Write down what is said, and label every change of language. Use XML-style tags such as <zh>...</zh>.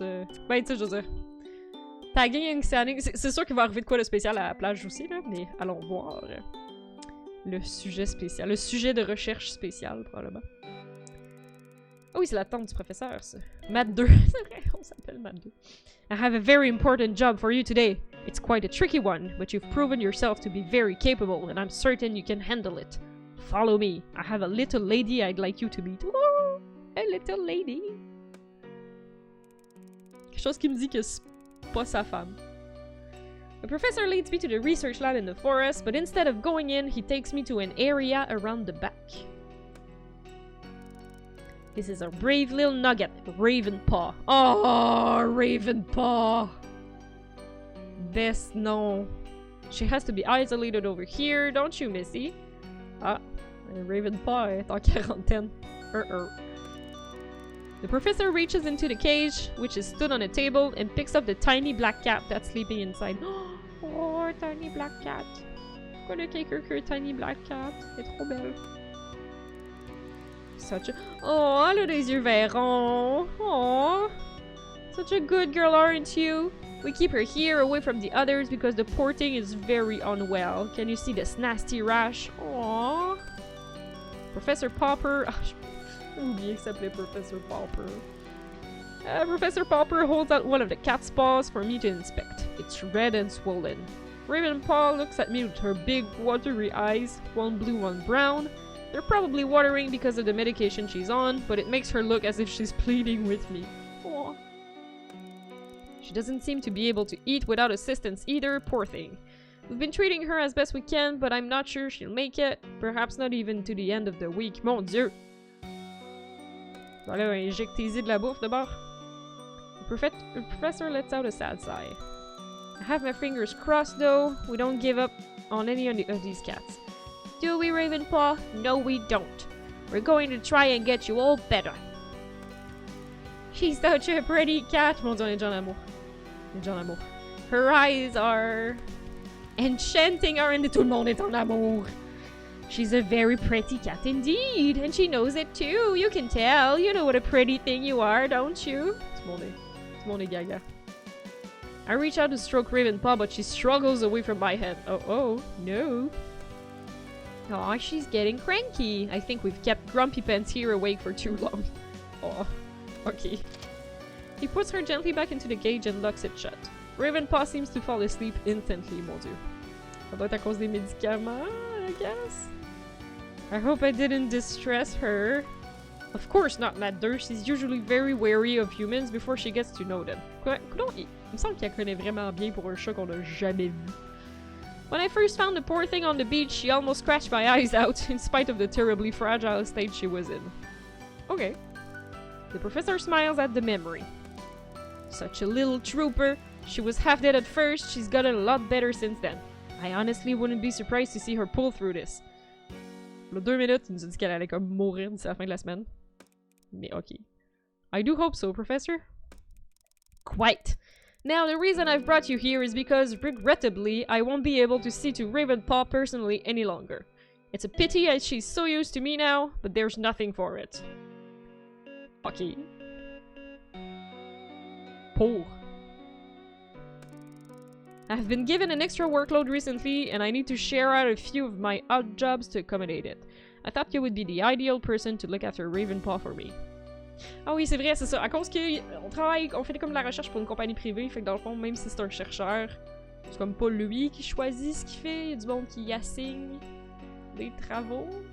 <fr>Ben, tu sais, je veux dire...</fr> <en>Tagging and scanning,</en> <fr>c'est sûr qu'il va arriver de quoi de spécial à la plage aussi, là, mais allons voir le sujet spécial. Le sujet de recherche spéciale, probablement. Oh oui, c'est la tante du professeur, ça. Math 2. C'est vrai, on s'appelle Math 2.</fr> <en>I have a very important job for you today. It's quite a tricky one, but you've proven yourself to be very capable, and I'm certain you can handle it. Follow me. I have a little lady I'd like you to meet. Oh, a little lady.</en> <fr>Quelque chose qui me dit que c'est pas sa femme.</fr> <en>The professor leads me to the research lab in the forest, but instead of going in, he takes me to an area around the back. This is our brave little nugget, Ravenpaw. Oh, Ravenpaw! Best no. She has to be isolated over here, don't you, Missy?</en> <fr>Ah, Ravenpaw est en quarantaine.</fr> <en>The professor reaches into the cage, which is stood on a table, and picks up the tiny black cat that's sleeping inside. Oh, tiny black cat.</en> <fr>Pourquoi le quelqu'un que</fr> <en>tiny black cat?</en> <fr>Elle est trop belle.</fr> <en>Such a...</en> <fr>Oh, elle a des yeux verrons.</fr> <en>Oh, such a good girl, aren't you? We keep her here, away from the others, because the poor thing is very unwell. Can you see this nasty rash? Oh. Professor Popper... J'ai oublié que s'appelait Professor Popper. Professor Popper holds out one of the cat's paws for me to inspect. It's red and swollen. Ravenpaw looks at me with her big, watery eyes, one blue, one brown. They're probably watering because of the medication she's on, but it makes her look as if she's pleading with me. Aww. She doesn't seem to be able to eat without assistance either, poor thing. We've been treating her as best we can, but I'm not sure she'll make it. Perhaps not even to the end of the week.</en> <fr>Mon Dieu! Voilà, injectez-y de la bouffe d'abord.</fr> <en>The professor lets out a sad sigh. I have my fingers crossed though. We don't give up on any of these cats. Do we, Ravenpaw? No, we don't. We're going to try and get you all better. She's such a pretty cat.</en> <fr>Mon Dieu, on est déjà en amour. On est déjà en amour.</fr> <en>Her eyes are... enchanting, aren't they?</en> <fr>Tout le monde est en amour.</fr> <en>She's a very pretty cat indeed, and she knows it too. You can tell. You know what a pretty thing you are, don't you?</en> <fr>Tout le monde est gaga.</fr> <en>I reach out to stroke Ravenpaw, but she struggles away from my head. Oh, no. Aw, she's getting cranky. I think we've kept Grumpy Pants here awake for too long. Aw, okay. He puts her gently back into the cage and locks it shut. Ravenpaw seems to fall asleep instantly,</en> <fr>mon dieu. Ça doit être à cause des médicaments,</fr> <en>I guess? I hope I didn't distress her. Of course not, Madder. She's usually very wary of humans before she gets to know them.</en> <fr>Il me semble qu'elle connaît vraiment bien pour un chat qu'on n'a jamais vu.</fr> <en>When I first found the poor thing on the beach, she almost scratched my eyes out, in spite of the terribly fragile state she was in. Okay. The professor smiles at the memory. Such a little trooper. She was half dead at first, she's gotten a lot better since then. I honestly wouldn't be surprised to see her pull through this.</en> <fr>Le 2 minutes, il nous a dit qu'elle allait comme mourir d'ici la fin de la semaine. Mais ok.</fr> <en>I do hope so, Professor. Quite. Now, the reason I've brought you here is because, regrettably, I won't be able to see to Ravenpaw personally any longer. It's a pity as she's so used to me now, but there's nothing for it. Ok. Poor. I've been given an extra workload recently, and I need to share out a few of my odd jobs to accommodate it. I thought you would be the ideal person to look after Ravenpaw for me.</en> <fr>Ah oui, c'est vrai, c'est ça. À cause on fait comme de la recherche pour une compagnie privée, fait que dans le fond, même si c'est un chercheur, c'est comme pas lui qui choisit ce qu'il fait, il y a du monde qui y assigne des travaux.</fr>